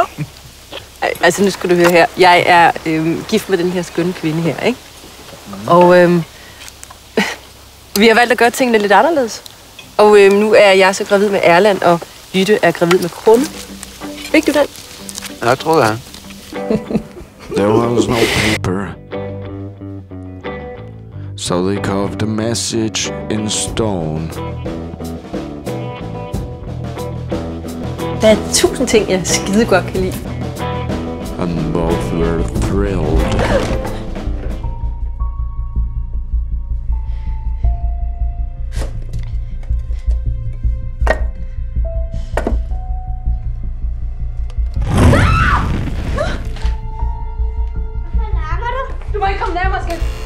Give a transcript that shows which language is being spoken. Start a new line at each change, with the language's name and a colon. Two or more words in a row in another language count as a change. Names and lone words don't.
Danish: Altså, nu skal du høre her. Jeg er gift med den her skønne kvinde her, ikke? Og vi har valgt at gøre tingene lidt anderledes. Og nu er jeg så gravid med Erland, og Jytte er gravid med Krumme. Fik du den? Jeg tror det.
English: There was no paper, so they carved a message in stone.
Danish: Der er 1000 ting, jeg skide godt kan lide.
English: And both were thrilled.
Danish: Du må ikke komme nærmere, skat.